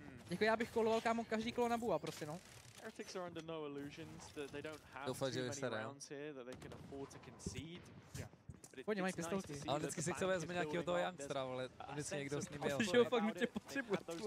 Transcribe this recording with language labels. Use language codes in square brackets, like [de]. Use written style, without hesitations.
[cs] Jako já bych koloval kámo každý kolo na Bua prostě, no. [en] Heretics are under no illusions that they don't have too many rounds here that they can afford to concede. [cs] Pojď, mají pistolky. Ale vždycky si chce vezme nějakého toho youngstera, ale vždycky někdo s ním jel. Že ho fakt nutně potřebuje.